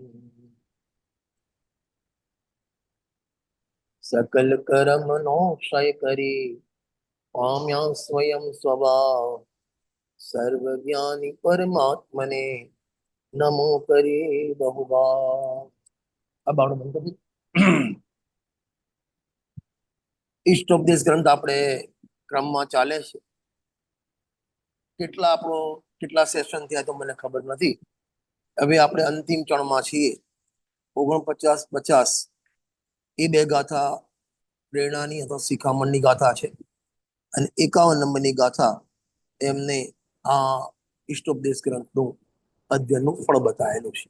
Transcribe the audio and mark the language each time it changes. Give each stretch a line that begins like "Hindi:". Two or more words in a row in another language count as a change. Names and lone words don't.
Gujarati: સકલ કર્મણો ક્ષય કરી પામ્યા સ્વયં સ્વભાવ સર્વજ્ઞાની પરમાત્મને નમો કરે બહુબાર। अब આપણે બંધ કરી ઈષ્ટોપદેશ ગ્રંથ આપણે ક્રમમાં ચાલે છે. કેટલા સેશન થયા તો મને ખબર નથી. હવે આપણે અંતિમ ચરણમાં છીએ. 49-50 એ બે ગાથા પ્રેરણાની અથવા શિખામણની ગાથા છે અને 51 નંબરની ગાથા એમને આ ઈષ્ટોપદેશ ગ્રંથનું અધ્યયનનું ફળ બતાવેલું છે.